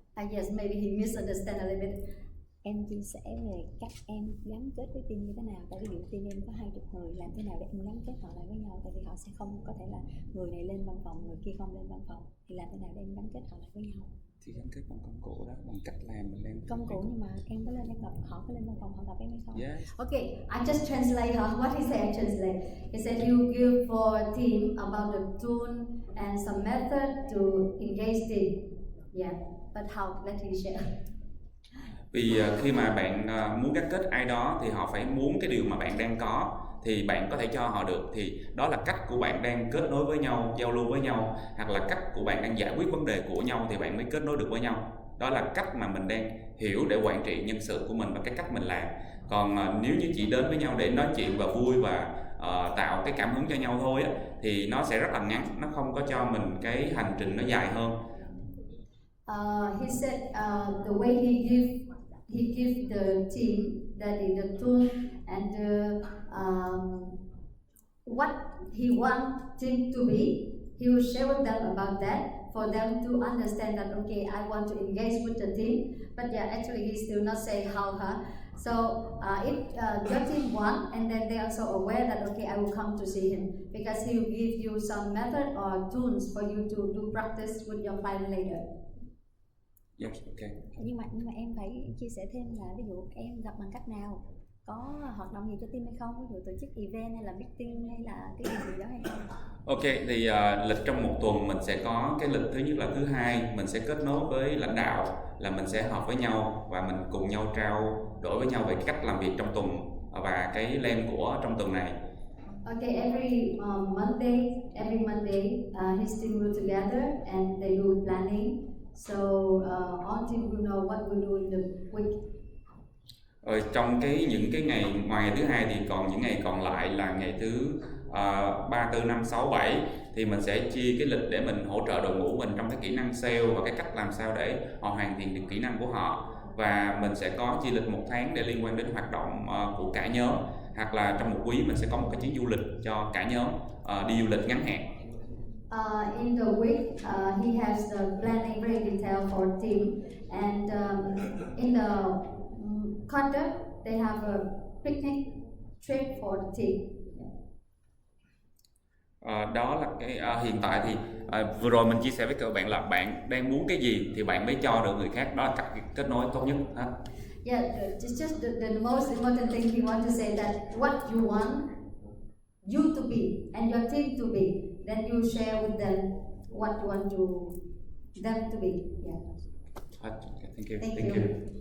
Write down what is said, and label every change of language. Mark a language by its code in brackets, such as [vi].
[en] Yes, maybe he misunderstand a little bit. [vi] Em chia sẻ về cách em gắn kết với team như thế nào. Tại vì team em có 20 người, làm thế nào để em gắn kết họ lại với nhau. Tại vì họ sẽ không có thể là người này lên văn phòng, người kia không lên văn phòng. Thì làm thế nào để em gắn kết họ lại với nhau. Thì gắn kết bằng công cụ đó, bằng cách làm mình đang công cụ, nhưng mà em có lên em gặp họ, có lên văn phòng họ gặp em hay không? [en] Yes. Okay, I just translate what he said. Translate. He said you give for a team about the tool and some method to engage team. Yeah, but how? Let me share. [vi] Vì khi mà bạn muốn gắn kết ai đó thì họ phải muốn cái điều mà bạn đang có thì bạn có thể cho họ được. Thì đó là cách của bạn đang kết nối với nhau, giao lưu với nhau, hoặc là cách của bạn đang giải quyết vấn đề của nhau thì bạn mới kết nối được với nhau. Đó là cách mà mình đang hiểu để quản trị nhân sự của mình và cái cách mình làm. Còn nếu như chỉ đến với nhau để nói chuyện và vui và tạo cái cảm hứng cho nhau thôi á, thì nó sẽ rất là ngắn, nó không có cho mình cái hành trình nó dài hơn. [en] He said the way he give the team that is the tool and the what he want team to be. He will share with them about that for them to understand that okay, I want to engage with the team, but yeah, actually he still not say how. So if your team want, and then they are also aware that okay, I will come to see him because he will give you some method or tools for you to do practice with your client later. Yes, okay. [vi] Nhưng mà em phải chia sẻ thêm là ví dụ em gặp bằng cách nào, có hoạt động gì cho team hay không, ví dụ tổ chức event hay là meeting hay là cái gì đó hay không? Ok, thì lịch trong một tuần mình sẽ có cái lịch thứ nhất là thứ hai mình sẽ kết nối với lãnh đạo, là mình sẽ họp với nhau và mình cùng nhau trao đổi với nhau về cái cách làm việc trong tuần và cái plan của trong tuần này. [en] Okay, every Monday, his team will together and they do planning. So all team will know what we do in the week. [vi] Trong những cái ngày ngoài ngày thứ hai thì còn những ngày còn lại là ngày thứ 3, 4, 5, 6, 7 thì mình sẽ chia cái lịch để mình hỗ trợ đội ngũ mình trong cái kỹ năng sale và cái cách làm sao để họ hoàn thiện được kỹ năng của họ. Và mình sẽ có chia lịch 1 tháng để liên quan đến hoạt động của cả nhóm, hoặc là trong một quý mình sẽ có một cái chuyến du lịch cho cả nhóm, đi du lịch ngắn hạn. [en] In the week, he has the planning very detailed for team, and in the quarter they have a picnic trip for the team. [vi] Đó là cái hiện tại thì vừa rồi mình chia sẻ với các bạn là bạn đang muốn cái gì thì bạn mới cho được người khác, đó là cách kết nối tốt nhất ha. [en] Yeah, it's just the most important thing he wants to say that what you want you to be and your team to be, then you share with them what you want them to be. Yeah. Thank you. Thank you.